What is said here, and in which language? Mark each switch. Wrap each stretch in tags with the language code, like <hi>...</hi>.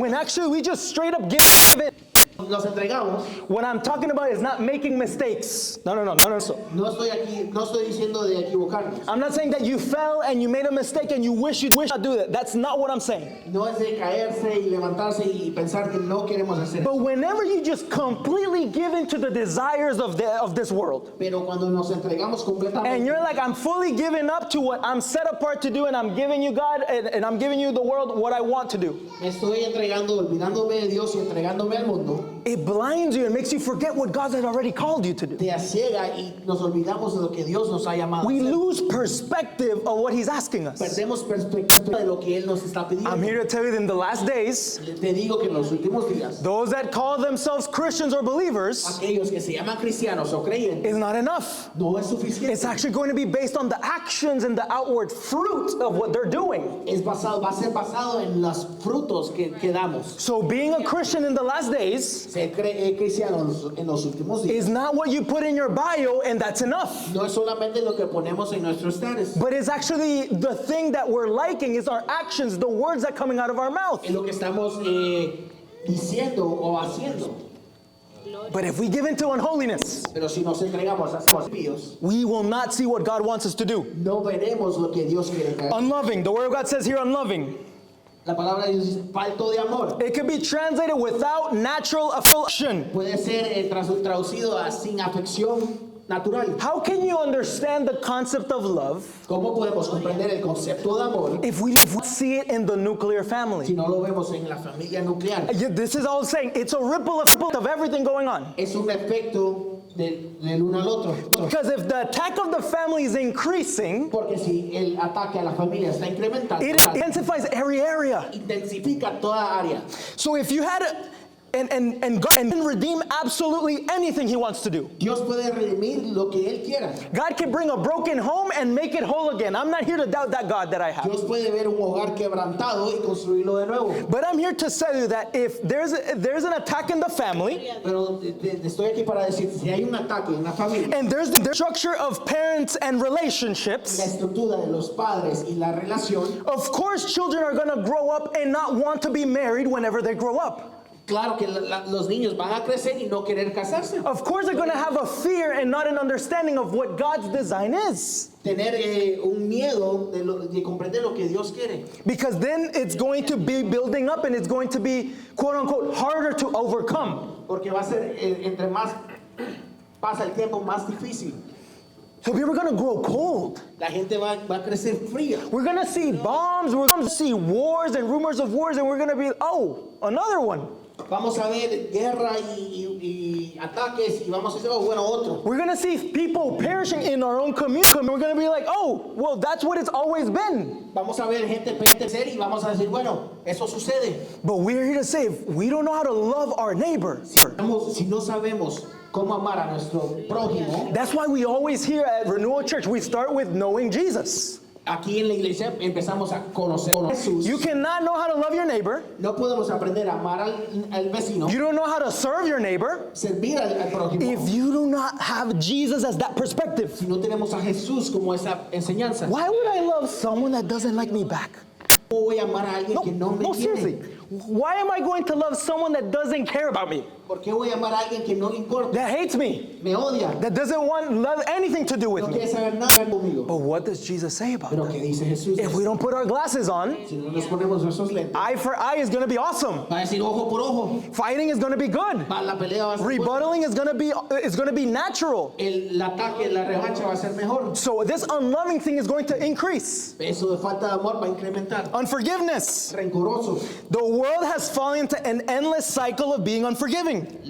<en>when actually we just straight up give it.</en> <es>nos entregamos.</es> <en>What I'm talking about is not making mistakes.</en> <es>No. No estoy diciendo de equivocarnos.</es> <en>I'm not saying that you fell and you made a mistake and you wish not do that. That's not what I'm saying.</en> <es>No es de caerse y levantarse y pensar que no queremos hacer.</es> <en>But whenever you just completely give in to the desires of this world,</en> <es>Pero cuando nos entregamos</es> <en>and</en> <es>completamente</es> <en>you're like, I'm fully giving up to what I'm set apart to do, and I'm giving you God, and I'm giving you the world what I want to do.</en> <es>me estoy entregando, olvidándome de Dios y entregándome al mundo,</es> <en>it blinds you and makes you forget what God had already called you to do.</en> <es>te ciega y nos olvidamos de lo que Dios nos ha llamado.</es> <en>We</en> <es>a hacer.</es> <en>lose perspective of what He's asking us.</en> <es>Perdemos perspectiva de lo que Él nos está pidiendo.</es> <en>I'm here to tell you that in the last days,</en> <es>Te digo que en los últimos días,</es> <en>those that call themselves Christians or believers</en> <es>aquellos que se llaman cristianos o creyentes,</es> <en>is not enough.</en> <es>no es suficiente.</es> <en>It's actually going to be based on the actions and the outward fruit of what they're doing.</en> <es>Va a ser basado en los frutos que damos.</es> <en>So being a Christian in the last days</en> <es>Ser cristiano en los últimos días</es> <en>is not what you put in your bio and that's enough.</en> <es>no es solamente lo que ponemos en nuestros status.</es> <en>But it's actually the thing that we're liking is our actions, the words that coming out of our mouth.</en> <es>Es lo que estamos diciendo o haciendo.</es> <en>But if we give into unholiness,</en> <es>Pero si nos entregamos a ser impíos,</es> <en>we will not see what God wants us to do.</en> <es>no veremos lo que Dios quiere que hagamos.</es> <en>Unloving, the word of God says here unloving.</en> <es>La palabra de Dios dice falto de amor.</es> <en>It could be translated without natural affection.</en> <es>Puede ser traducido a sin afección natural.</es> <en>How can you understand the concept of love</en> <es>¿Cómo podemos comprender el concepto de amor</es> <en>if we see it in the nuclear</en> <es>si</es> <en>family?</en> <es>no lo vemos en la familia nuclear?</es> <en>This is all I'm saying. It's a ripple of everything going on.</en> <es>Es un efecto del uno al otro.</es> <en>Because if the attack of the family is increasing,</en> <es>Porque si el ataque a la familia está incrementando,</es> <en>it intensifies every area.</en> <es>intensifica toda área.</es> <en>So if you had God can redeem absolutely anything He wants to do.</en> <es>Dios puede redimir lo que Él quiera.</es> <en>God can bring a broken home and make it whole again. I'm not here to doubt that God that I have.</en> <es>Dios puede ver un hogar quebrantado y construirlo de nuevo.</es> <en>But I'm here to tell you that if there's an attack in the family,</en> <es>Pero estoy aquí para decir, si hay un ataque en la familia,</es> <en>and there's the structure of parents and</en> <es>la</es> <en>relationships,</en> <es>estructura de los padres y la relación,</es> <en>of course children are going to grow up and not want to be married whenever they grow up.</en> <es>claro que los niños van a crecer y no querer casarse.</es> <en>Of course they're going to have a fear and not an understanding of what God's design is.</en> <es>Tener un miedo de comprender lo que Dios quiere.</es> <en>Because then it's going to be building up and it's going to be, quote unquote, harder to overcome.</en> <es>Porque va a ser, entre más pasa el tiempo, más difícil.</es> <en>So we're going to grow cold.</en> <es>La gente va a crecer fría.</es> <en>We're going to see bombs, we're going to see wars and rumors of wars, and we're going to be, oh, another one.</en> <es>Vamos a ver guerra y ataques y vamos a decir, oh, bueno, otro.</es> <en>We're going to see people perishing in our own community. We're going to be like, oh, well, that's what it's always been.</en> <es>Vamos a ver gente perecer y vamos a decir, bueno, eso sucede.</es> <en>But we're here to say, if we don't know how to love our neighbor,</en> <es>Si no sabemos cómo amar a nuestro prójimo,</es> <en>that's why we always here at Renewal Church, we start with knowing Jesus.</en> <es>aquí en la iglesia empezamos a conocer a Jesús.</es> <en>You cannot know how to love your neighbor.</en> <es>No podemos aprender a amar al vecino,</es> <en>You don't know how to serve your neighbor</en> <es>servir al prójimo,</es> <en>if you do not have Jesus as that perspective.</en> <es>si no tenemos a Jesús como esa enseñanza.</es> <en>Why would I love someone that doesn't like me back?</en> <es>¿Cómo voy a amar a alguien que no me</es> <en>No,</en> <es>quiere?</es> <en>seriously. Why am I going to love someone that doesn't care about me?</en> <es>¿Por qué voy a amar a alguien que no le importa?</es> <en>That hates me?</en> <es>Me odia.</es> <en>That doesn't want love anything to do with</en> <es>No</es> <en>me?</en> <es>quiere saber nada conmigo.</es> <en>But what does Jesus say about</en> <es>Pero</es> <en>that?</en> <es>¿qué dice Jesús?</es> <en>If we don't put our glasses on,</en> <es>Si no nos ponemos nuestros lentes,</es> <en>eye for eye is going to be awesome.</en> <es>va a decir ojo por ojo.</es> <en>Fighting is going to be good.</en> <es>La pelea va a ser buena.</es> <en>Rebuttaling is going to be natural.</en> <es>El ataque, la revancha va a ser mejor.</es> <en>So this unloving thing is going to increase.</en> <es>Eso de falta de amor va a incrementar.</es> <en>Unforgiveness.</en> <es>Rencoroso.</es> <en>The world has fallen into an endless cycle of being unforgiving.</en>